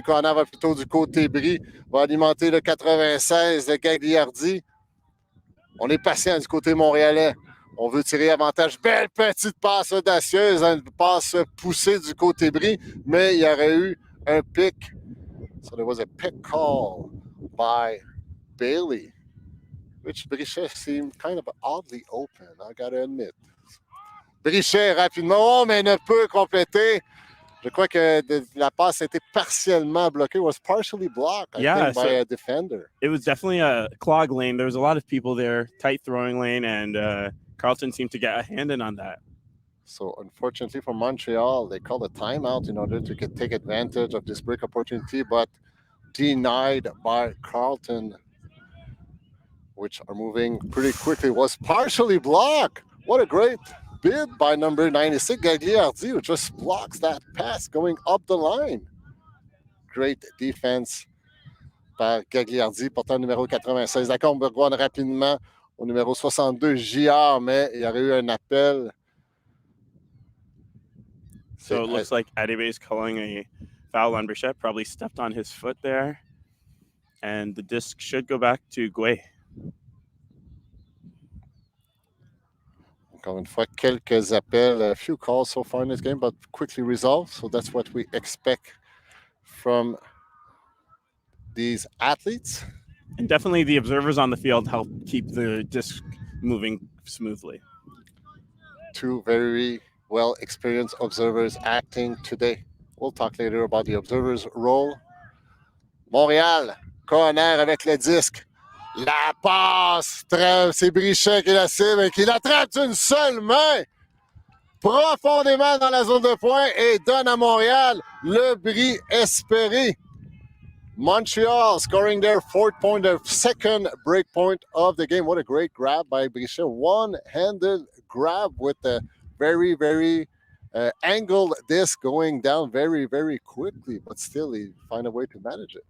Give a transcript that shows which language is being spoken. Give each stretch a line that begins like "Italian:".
French: Cohner va plutôt du côté Brie, va alimenter le 96 de Gagliardi. On est patient du côté montréalais. On veut tirer avantage. Belle petite passe audacieuse, une passe poussée du côté Brie, mais il y aurait eu un pick.
English: So there was a pick call by Bailey, which Brichet seemed kind of oddly open, I gotta admit.
French: Brichet rapidement, mais ne peut compléter. Je crois que la passe a été partiellement bloquée.
English: It was partially blocked, I think, by a defender. It was definitely a clog lane. There was a lot of people there, tight throwing lane, and Carleton seemed to get a hand in on that. So unfortunately for Montreal, they called a timeout in order to take advantage of this break opportunity, but denied by Carleton, which are moving pretty quickly. Was partially blocked. What a great bid by number 96, Gagliardi, who just blocks that pass going up the line. Great defense
French: par Gagliardi, portant numéro 96. La Combe-Burgoine rapidement au numéro 62, JR, mais il y aurait eu un appel.
English: So it looks like Adibé is calling a foul on Brichet, probably stepped on his foot there. And the disc should go back to Guay.
French: Encore une fois, quelques appels,
English: a few calls so far in this game, but quickly resolved. So that's what we expect from these athletes. And definitely the observers on the field help keep the disc moving smoothly. Two very well experienced observers acting today. We'll talk later about the observers' role.
French: Montréal, corner avec le disque. La passe, c'est Brichet qui la cible et qui l'attrape d'une seule main. Profondément dans la zone de pointe et donne à Montréal le bris espéré.
English: Montreal scoring their fourth point, their second break point of the game. What a great grab by Brichet. One-handed grab with a very, very angled disc going down very, very quickly, but still he find a way to manage it.